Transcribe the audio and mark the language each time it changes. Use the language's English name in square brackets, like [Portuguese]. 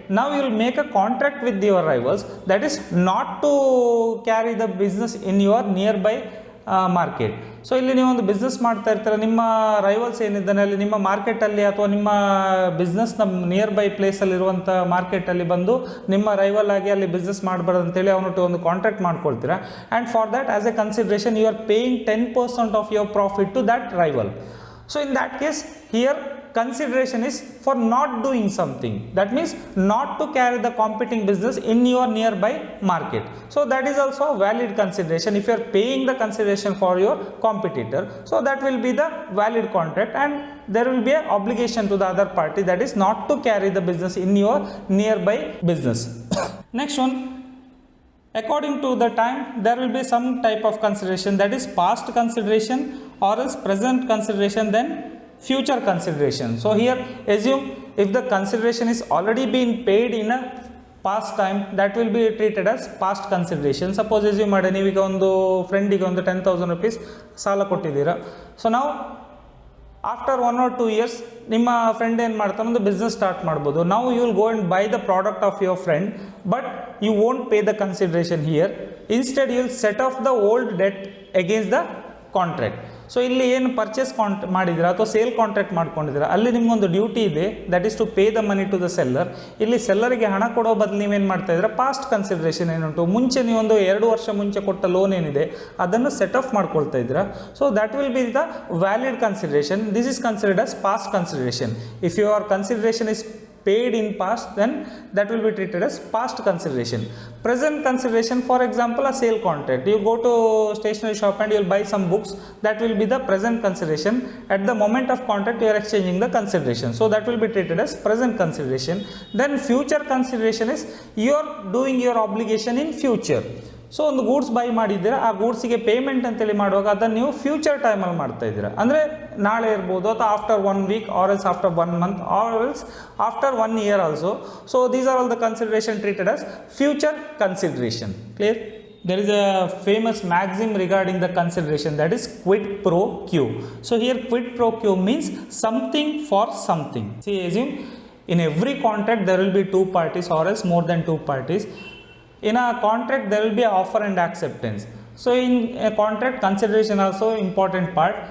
[English] Now you will make a contract with your rivals, that is not to carry the business in your nearby market. [Kannada] So ಇಲ್ಲಿ ನೀವು ಒಂದು business ಮಾಡ್ತಾ ಇರ್ತೀರ, ನಿಮ್ಮ rivals ಏನಿದ್ದಾನೆ ಅಲ್ಲಿ ನಿಮ್ಮ ಮಾರ್ಕೆಟಲ್ಲಿ ಅಥವಾ ನಿಮ್ಮ ಬಿಸ್ನೆಸ್ನ ನಿಯರ್ ಬೈ ಪ್ಲೇಸಲ್ಲಿರುವಂಥ ಮಾರ್ಕೆಟಲ್ಲಿ ಬಂದು ನಿಮ್ಮ ರೈವಲ್ ಆಗಿ ಅಲ್ಲಿ ಬಿಸ್ನೆಸ್ ಮಾಡಬಾರ್ದು ಅಂತೇಳಿ ಅವನೊಟ್ಟು ಒಂದು contract ಮಾಡ್ಕೊಳ್ತೀರಾ. [English] And for that as a consideration you are paying 10% of your profit to that rival. So in that case here consideration is for not doing something, that means not to carry the competing business in your nearby market. So that is also a valid consideration if you are paying the consideration for your competitor. So that will be the valid contract and there will be an obligation to the other party, that is not to carry the business in your nearby business. Next one, according to the time there will be some type of consideration, that is past consideration or else present consideration, then future consideration. So here assume if the consideration is already been paid in a past time, that will be treated as past consideration. Suppose assume [Kannada] ಮಾಡಿ ನೀವೀಗ ಒಂದು ಫ್ರೆಂಡಿಗೆ ಒಂದು 10,000 rupees ಸಾಲ ಕೊಟ್ಟಿದ್ದೀರಾ. So ನಾವು after 1 or 2 years ನಿಮ್ಮ friend ಏನು ಮಾಡ್ತಾನೆ, ಒಂದು ಬಿಸ್ನೆಸ್ ಸ್ಟಾರ್ಟ್ ಮಾಡ್ಬೋದು. [English] ನಾವು you will go and buy the product of your friend, but you won't pay the consideration here. Instead you will set off the old debt against the contract. [Kannada] So ಇಲ್ಲಿ ಏನು purchase ಮಾಡಿದ್ದೀರಾ ಅಥವಾ sale contract ಮಾಡ್ಕೊಂಡಿದ್ದೀರಾ ಅಲ್ಲಿ ನಿಮಗೊಂದು duty ಇದೆ, [English] That is to pay the money to the seller. [Kannada] ಇಲ್ಲಿ ಸೆಲ್ಲರಿಗೆ ಹಣ ಕೊಡೋ ಬದಲು ನೀವೇನು ಮಾಡ್ತಾ ಇದ್ದೀರಾ, ಪಾಸ್ಟ್ ಕನ್ಸಿಡರೇಷನ್ ಏನುಂಟು, ಮುಂಚೆ ನೀವೊಂದು 2 ವರ್ಷ ಮುಂಚೆ ಕೊಟ್ಟ ಲೋನ್ ಏನಿದೆ ಅದನ್ನು ಸೆಟ್ ಆಫ್ ಮಾಡ್ಕೊಳ್ತಾ ಇದ್ದೀರಾ. [English] So that will be the valid consideration. This is considered as past consideration. If your consideration is paid in past, then that will be treated as past consideration. Present consideration, for example a sale contract, you go to stationery shop and you will buy some books, that will be the present consideration. At the moment of contract you are exchanging the consideration, so that will be treated as present consideration. Then future consideration is you are doing your obligation in future. [Kannada] So ಒಂದು goods by ಮಾಡಿದ್ದೀರಾ, ಆ ಗೂಡ್ಸಿಗೆ payment ಅಂತೇಳಿ ಮಾಡುವಾಗ ಅದನ್ನು ನೀವು future ಟೈಮಲ್ಲಿ ಮಾಡ್ತಾ ಇದ್ದೀರಾ. ಅಂದರೆ ನಾಳೆ ಇರ್ಬೋದು ಅಥವಾ [English] After 1 week or else after 1 month or else after 1 year also. So these are all the consideration treated as future consideration. Clear? There is a famous maxim regarding the consideration, that is quid pro quo. So here quid pro quo means something for something. See, assume in every contract there will be 2 parties or else more than 2 parties. In a contract there will be an offer and acceptance. So in a contract, consideration also important part.